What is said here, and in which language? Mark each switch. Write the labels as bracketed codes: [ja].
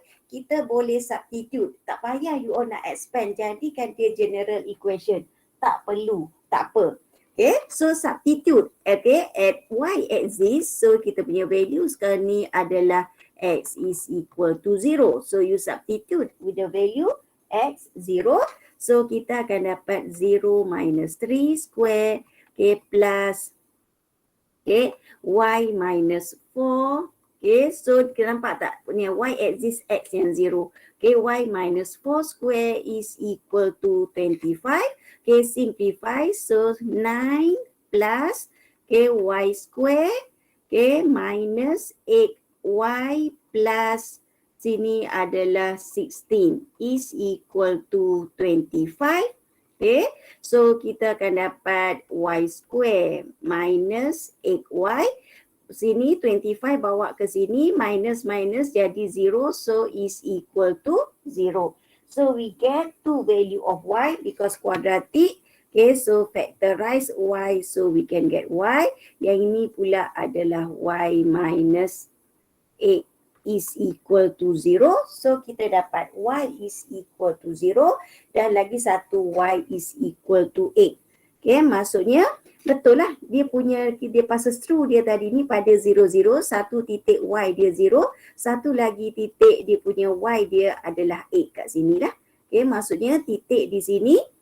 [ms] Kita boleh substitute. Tak payah you all nak expand. Jadikan dia general equation. Tak perlu. Tak apa. Okay. So substitute. Okay. [en] At Y exists. [ms] So kita punya value sekarang ni adalah [en] X is equal to 0. So you substitute with the value X 0. [ms] So kita akan dapat 0 minus 3 square. Okay. Plus. Okay. Y minus 4. Okay, so kita nampak tak punya Y exists X yang 0. [en] Okay, Y minus 4 square is equal to 25. Okay, simplify. So 9 plus, okay, Y square, okay, minus 8Y plus [ms] sini adalah [en] 16 is equal to 25. Okay, so kita akan dapat Y square minus 8Y. [ms] Sini 25 bawa ke sini, minus jadi 0, so is equal to 0. [en] So we get two value of Y because quadratic. Okay, so factorize Y, so we can get Y. [ms] Yang ini pula adalah [en] Y minus 8 is equal to 0. [ms] So kita dapat [en] Y is equal to 0 [ms] dan lagi satu [en] Y is equal to 8. [ms] Okay, maksudnya betul lah dia pasal true dia tadi ni pada 0, 0, satu titik Y dia 0, satu lagi titik dia punya Y dia adalah 8 kat sini lah. Okay, maksudnya titik di sini,